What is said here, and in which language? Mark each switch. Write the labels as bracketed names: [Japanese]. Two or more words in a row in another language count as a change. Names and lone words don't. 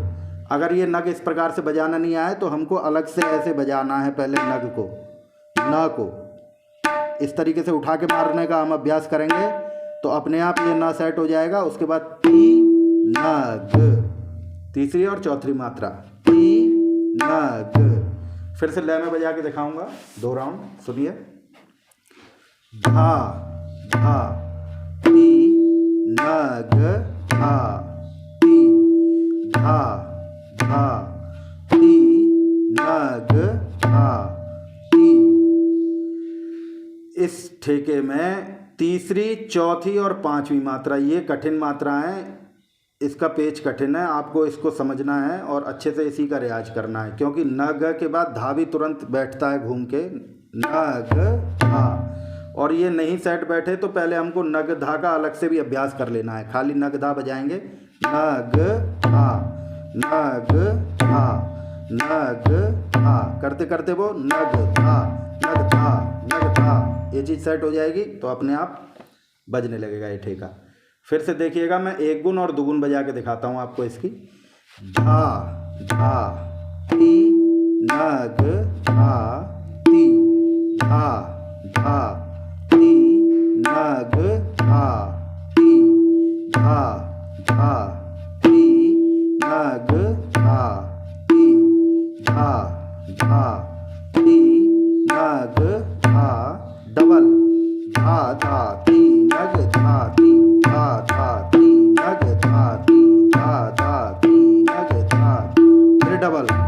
[Hindi] अगर ये नग इस प्रकार से बजाना नहीं आए तो हमको अलग से ऐसे बजाना है, पहले नग को, न को इस तरीके से उठा के मारने का हम अभ्यास करेंगे तो अपने आप ये न सेट हो जाएगा। उसके बाद ती नग, तीसरी और चौथी मात्रा, ती नग। फिर से लय में बजा के दिखाऊंगा 2 राउंड, सुनिए। धा धा ती नग धा, ती धा धा ती नग धा, ती। इस ठेके में तीसरी, चौथी और पांचवी मात्रा ये कठिन मात्राएं, इसका पेच कठिन है, आपको इसको समझना है और अच्छे से इसी का रियाज करना है, क्योंकि नग के बाद धा भी तुरंत बैठता है घूम के, नग धा। और ये नहीं सेट बैठे तो पहले हमको नग धा का अलग से भी अभ्यास कर लेना है। खाली नग धा बजाएंगे, नग धा नग धा नग धा, करते करते वो नग धा नग धा नग धा, ये चीज़ सेट हो जाएगी तो अपने आप बजने लगेगा ये ठेका। फिर से देखिएगा, मैं एक गुण और दुगुन बजा के दिखाता हूँ आपको इसकी। धा धा ती नग धा, ती धा धा ती नग धा, ती धा धा ती नग धा, ती धा धा ती नग धा, डबल धा धा ती नग धा, ती धा धा ती नग धा, ती धा धा ती नग धा, फिर डबल